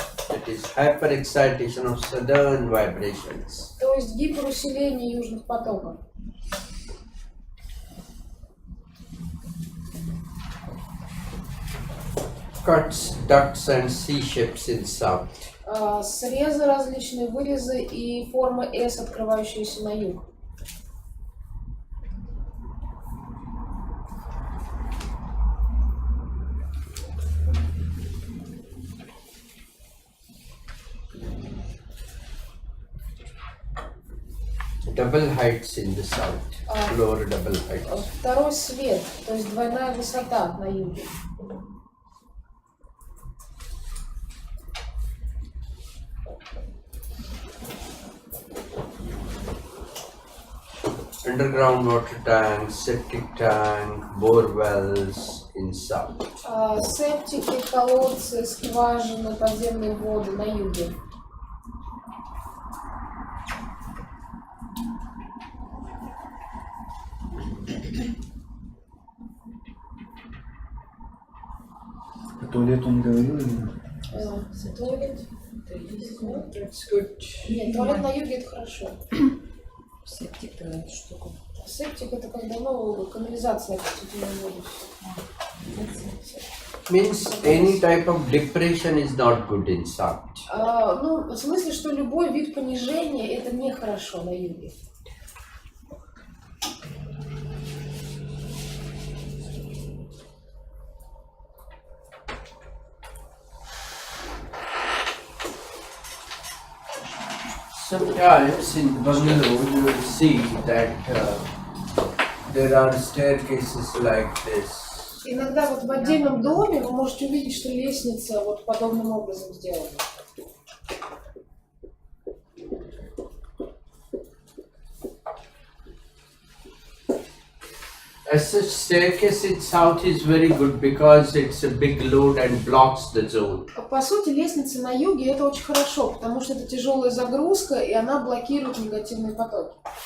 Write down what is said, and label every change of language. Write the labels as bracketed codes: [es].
[en] It is hyperexcitation of southern vibrations. [ru] То есть гиперусиление южных потоков. [en] Cuts, ducts and C-shapes in south. [ru] Срезы, различные вырезы и формы S, открывающиеся на юг. [en] Double heights in the south. Lower double heights. [ru] Второй свет, то есть двойная высота на юге. [en] Underground water tanks, septic tank, bore wells in south. [ru] Септики, колодцы, скважины, подземные воды на юге. туалет он говорил или нет? Туалет? [en] That's good. [ru] Нет, туалет на юге это хорошо. Септик, эту штуку. Септик это когда, ну, канализация очистительной воды. [en] Means any type of depression is not good in South. [ru] Ну, в смысле, что любой вид понижения это нехорошо на юге. [en] Sometimes in Bangalore you will see that there are staircases like this. [ru] Иногда вот в отдельном доме вы можете увидеть, что лестница вот подобным образом сделана. [en] As such, staircase in South is very good because it's a big load and blocks the zone. [ru] По сути, лестница на юге это очень хорошо, потому что это тяжелая загрузка, и она блокирует негативные потоки.